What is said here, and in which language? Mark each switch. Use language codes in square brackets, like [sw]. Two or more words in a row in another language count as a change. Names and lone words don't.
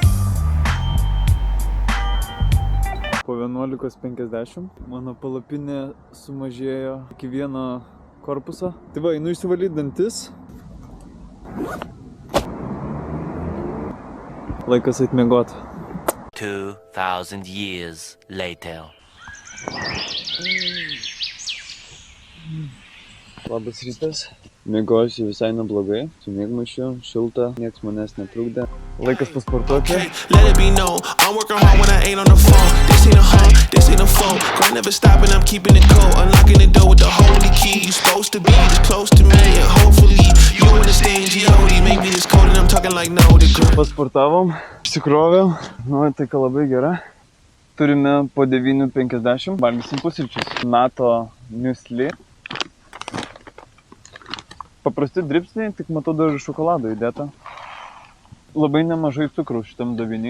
[lt] Po 11:50 mano palapinė sumažėjo iki vieno korpuso. Tai va, einu išsivalyti dantis. Laikas eit miegot. [en] 2,000 years later. [lt] Labas rytas. Miegosiu visai neblogai, su miegmaišiu, šilta, nieks manęs netrukdė. Laikas pasportuoti. [en] Let it be known, I'm working hard when I ain't on the phone. This ain't a home, this ain't a phone. Grind never stopping, I'm keeping it cold. Unlocking the door with the holy key. You supposed to be this close to me, and hopefully you understand G.O.D. Make me this cold and I'm talking like no the girl. [lt] Pasportavom, išsikrovėm, nuotaika labai gera. Turime po 9:50, valgysim pusryčius. NATO muesli. Paprasti dribsniai, tik matau dar šokolado įdėta. Labai nemažai cukraus šitam daviny.